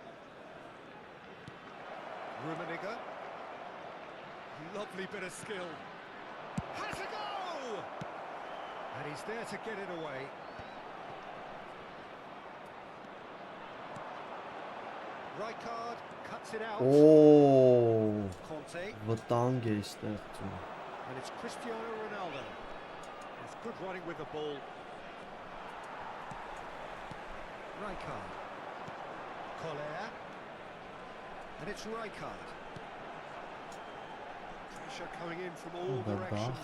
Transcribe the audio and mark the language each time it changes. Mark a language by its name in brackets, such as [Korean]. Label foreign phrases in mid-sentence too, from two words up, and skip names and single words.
[English] Rummenigge. Lovely bit of skill. Has a go! And he's there to get it away. Rijkaard cuts it out. Oh, Conte. [Armenian] վտանգ է ստեղծում։ [English] And it's Cristiano Ronaldo. It's good running with the ball. Rijkaard. Collier. And it's Rijkaard. Pressure coming in from all directions.